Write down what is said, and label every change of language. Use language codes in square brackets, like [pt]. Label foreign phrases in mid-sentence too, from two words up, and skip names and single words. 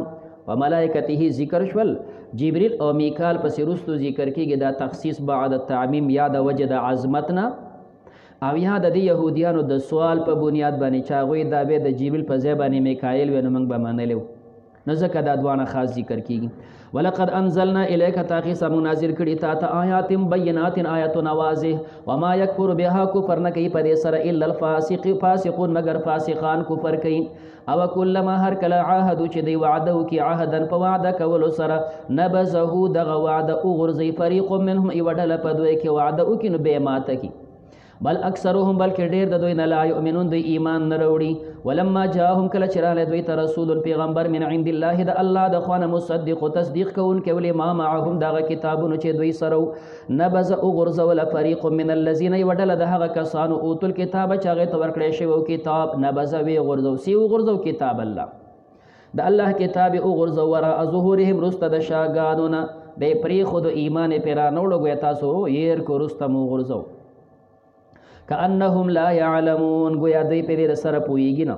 [ar] و ملائکته [ps] ذکر شول جبریل او میکال پسې وروستو ذکر کېږي دا [ar] تخصیص بعد التعمیم [ps] یا د وجه د عظمتنا او یا د دې یهودیانو د سوال په بنیاد باندې چې هغوی دا بیا د جبریل په ځای باندې میکایل وی نو موږ به منلی وو نو ځکه دا دوانه خاص ذکر کېږي. [ar] ولقد انزلنا الیک [ps] تاقی سمو نازل کړي تا ته [ar] آیات بینات [ps] آیاتونه واضح [ar] وما یکفر بها [ps] کفر نه کوي په دې سره [ar] الا الفاسقون [ps] مگر فاسقان کفر کوي. او کلما هر کله عاهدو چې دی وعده وکړي عهدا په وعده کولو سره نبذه دغه وعده وغورځوي [ar] فریق منهم [ps] یوه ډله په دوی کې وعده وکړي نو بیا ماته کړي. [ar] بل اکثرهم [ps] بلکې ډېر د دوی نه [ar] لا یؤمنون [ps] دوی ایمان نه راوړي. [ar] ولما جاءهم [ps] کله چې راغلی دوی ته رسول پیغمبر [ar] من عند الله [ps] د الله د خوا نه مصدق تصدیق کوونکی ولما معهم دغه کتابونو چې دوی سره نبذ وغورځوله [ar] فریق من الذین [ps] یوه ډله د هغه کسانو [ar] اوتو الکتابه [ps] چې هغې ته ورکړی شوی کتاب نبذ ویې غورځو سی وغورځو [ar] کتاب الله [ps] د الله کتاب یې وغورځو [ar] وراء ظهورهم [ps] وروسته د شاګانو نه دی پرېښود ایمان یې پرې رانوړو ګویا تاسو هېر کړو وروسته مو وغورځو [ar] کأنهم لا يعلمون [ps] گویا دوی په دې سره پوهیږي نه.